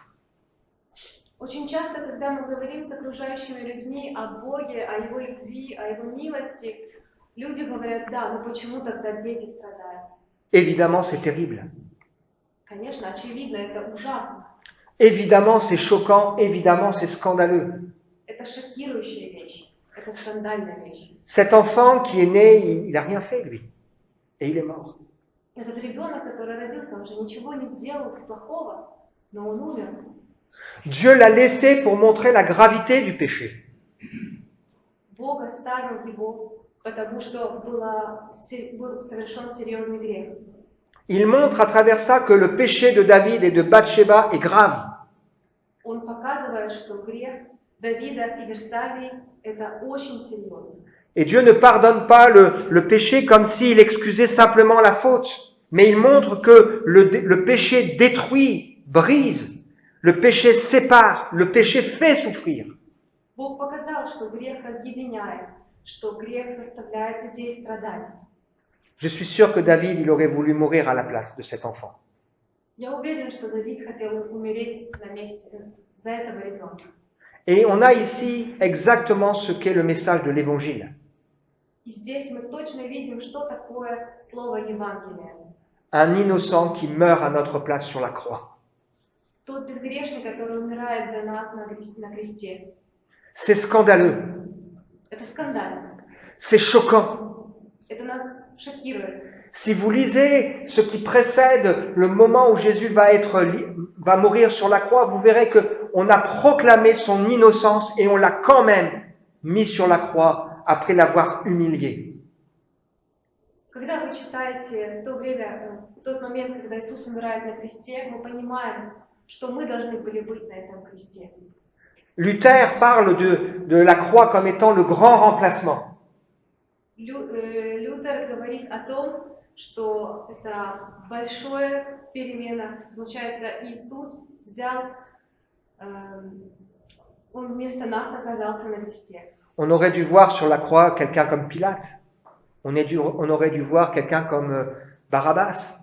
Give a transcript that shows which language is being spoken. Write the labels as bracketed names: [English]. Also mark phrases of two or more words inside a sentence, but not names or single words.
[Russian] Очень часто, когда мы говорим с окружающими людьми о Боге, о Его любви, о Его милости, люди говорят, да, но почему тогда дети страдают? [French] Évidemment, c'est terrible. [Russian] Конечно, очевидно, это ужасно. [French] Évidemment, c'est choquant. Évidemment, c'est scandaleux. [Russian] Это шокирующая вещь. Это скандальная вещь. [French] Cet enfant qui est né, il n'a rien fait, lui. Et il est mort. [Russian] Этот ребенок, который родился, он же ничего не сделал плохого, но он умер. [French] Dieu l'a laissé pour montrer la gravité du péché. [Russian] Бог оставил его, потому что был совершен серьезный грех. [French] Il montre à travers ça que le péché de David et de Bathsheba est grave. [Russian] Он показывает, что грех Давида и Версавии – это очень серьезно. [French] Et Dieu ne pardonne pas le péché comme s'il excusait simplement la faute, mais il montre que le péché détruit, brise, le péché sépare, le péché fait souffrir. [Russian] Бог показал, что грех разъединяет, что грех заставляет людей страдать. [French] Je suis sûr que David, il aurait voulu mourir à la place de cet enfant. [Russian] Я уверен, что Давид хотел умереть на месте за этого ребенка. [French] Et on a ici exactement ce qu'est le message de l'Évangile. [Russian] И здесь мы точно видим, что такое слово Евангелие. [French] Un innocent qui meurt à notre place sur la croix. [Russian] Тот безгрешный, который умирает за нас на кресте. [French] C'est scandaleux. [Russian] Это скандально. [French] C'est choquant. [Russian] Это нас шокирует. [French] Si vous lisez ce qui précède le moment où Jésus va mourir sur la croix, vous verrez qu'on a proclamé son innocence et on l'a quand même mis sur la croix après l'avoir humilié. [Russian] Когда вы читаете тот момент, когда Иисус умирает на кресте, мы понимаем, что мы должны были быть на этом кресте. [French] Luther parle de la croix comme étant le grand remplacement. [Russian] Лютер говорит о том, что это большая перемена. Получается, Иисус он вместо нас оказался на кресте. [French] On aurait dû voir sur la croix quelqu'un comme Pilate. On aurait dû voir quelqu'un comme Barabbas.